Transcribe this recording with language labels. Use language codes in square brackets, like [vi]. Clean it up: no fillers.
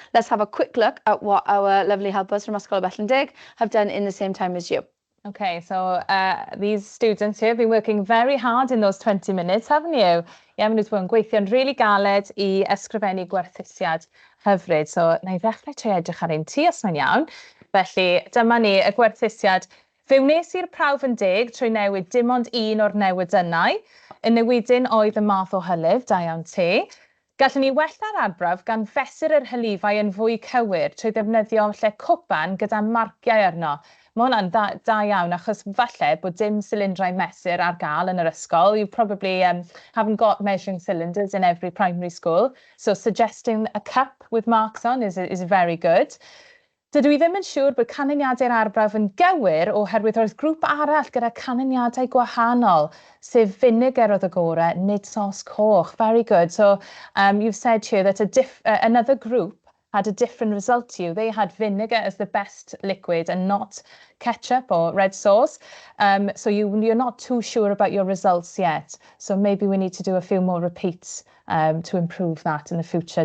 [en] Let's have a quick look at what our lovely helpers from Ysgol Bellendeg have done in the same time as you. Okay, so these students here have been working very hard in those 20 minutes, haven't you? [cy] Ie, maen nhw wedi bod yn gweithio'n really galed I ysgrifennu gwerthusiad hyfryd. So, na I ddechrau trwy edrych ar ein ti os mae'n iawn. Felly, dyma ni, y gwerthusiad. Fe wnes i'r prawf yn deg trwy newid dim ond un o'r newidynau. Y newidyn oedd y math o hylif, da iawn ti. Gallwn ni wella'r arbrawf gan fesur yr hylifau yn fwy cywir trwy ddefnyddio lle cwpan gyda marciau arno. Mae hwnna'n da iawn achos falle bod dim cylindrau mesur ar gael yn yr ysgol. [en] You probably haven't got measuring cylinders in every primary school. So suggesting a cup with marks on is very good. [cy] Dydw I ddim yn siŵr bod canlyniadau'r arbrawf yn gywir oherwydd roedd grŵp arall gyda canlyniadau gwahanol, sef vinegar oedd y gorau, nid sos coch. [en] Very good. So you've said here that another group had a different result to you. They had vinegar as the best liquid and not ketchup or red sauce. So you're not too sure about your results yet. So maybe we need to do a few more repeats to improve that in the future.